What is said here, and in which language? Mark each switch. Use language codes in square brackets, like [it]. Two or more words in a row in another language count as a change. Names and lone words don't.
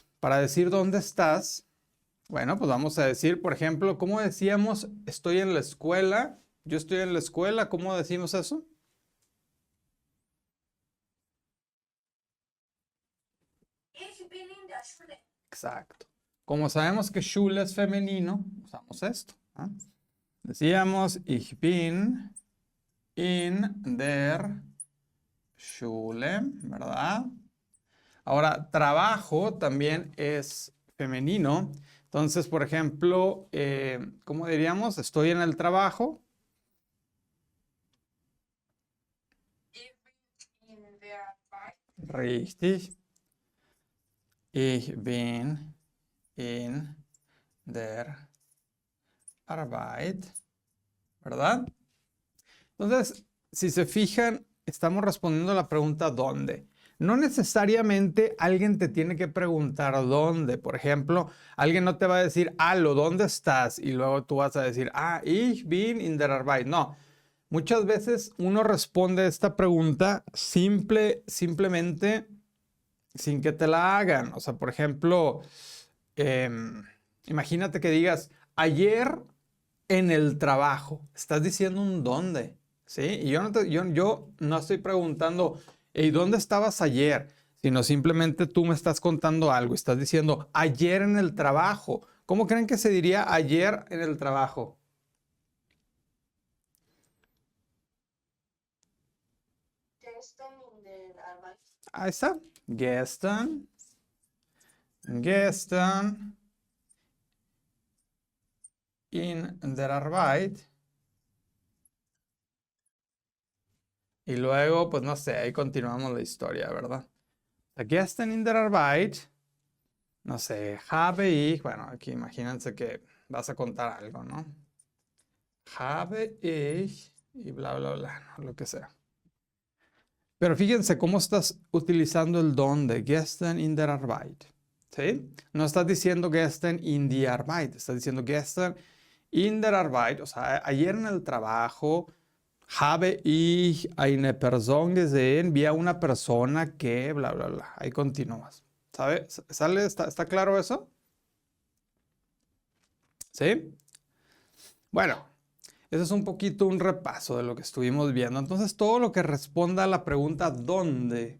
[es] Para decir dónde estás, bueno, pues vamos a decir, por ejemplo, ¿cómo decíamos estoy en la escuela? Yo estoy en la escuela, ¿cómo decimos eso? Exacto. Como sabemos que Schule es femenino, usamos esto, ¿ah? Decíamos, [de] ich bin in der Schule, [es] ¿verdad? Ahora, trabajo también es femenino. Entonces, por ejemplo, ¿cómo diríamos? Estoy en el trabajo. Richtig. [de] Ich bin in der Arbeit, [es] ¿verdad? Entonces, si se fijan, estamos respondiendo a la pregunta ¿dónde? No necesariamente alguien te tiene que preguntar dónde. Por ejemplo, alguien no te va a decir, Aló, ¿dónde estás? Y luego tú vas a decir, [de] ich bin in der Arbeit. [es] No. Muchas veces uno responde esta pregunta simplemente sin que te la hagan. O sea, por ejemplo, imagínate que digas, ayer en el trabajo. Estás diciendo un dónde, ¿sí? Y yo no estoy preguntando, ¿y dónde estabas ayer? Sino simplemente tú me estás contando algo. Estás diciendo, ayer en el trabajo. ¿Cómo creen que se diría ayer en el trabajo? Ahí está. [de] Gestern. Gestern. In der Arbeit. [es] Y luego, pues no sé, ahí continuamos la historia, ¿verdad? [de] Gestern in der Arbeit, [es] no sé, [de] habe ich, [es] bueno, aquí imagínense que vas a contar algo, ¿no? [de] Habe ich [es] y bla, bla, bla, ¿no? Lo que sea. Pero fíjense cómo estás utilizando el don de [de] gestern in der Arbeit, [es] ¿sí? No estás diciendo [de] gestern in die Arbeit, [es] estás diciendo [de] gestern in der Arbeit, [es] o sea, ayer en el trabajo, [de] habe ich eine Person gesehen, [es] vi a una persona que, bla, bla, bla. Ahí continúas. ¿Sabes? ¿Sale? ¿Está claro eso? ¿Sí? Bueno, eso es un poquito un repaso de lo que estuvimos viendo. Entonces, todo lo que responda a la pregunta ¿dónde?